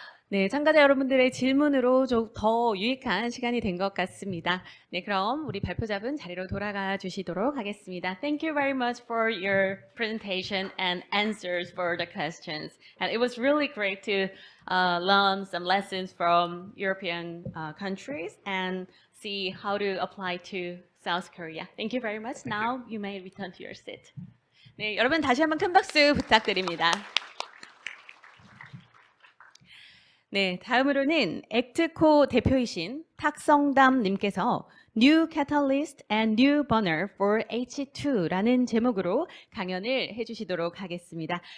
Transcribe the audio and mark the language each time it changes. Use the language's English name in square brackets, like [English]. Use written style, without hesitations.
[Korean] 네, 참가자 여러분들의 질문으로 좀 더 유익한 시간이 된 것 같습니다. 네, 그럼 우리 발표자분 자리로 돌아가 주시도록 하겠습니다. [English] Thank you very much for your presentation and answers for the questions. And it was really great to learn some lessons from European countries and see how to apply to South Korea. Thank you very much. Now you may return to your seat. [Korean] 네, 여러분 다시 한번 큰 박수 부탁드립니다. 네, 다음으로는 ACTCO 대표이신 탁성담님께서 New Catalyst and New Burner for H2라는 제목으로 강연을 해주시도록 하겠습니다.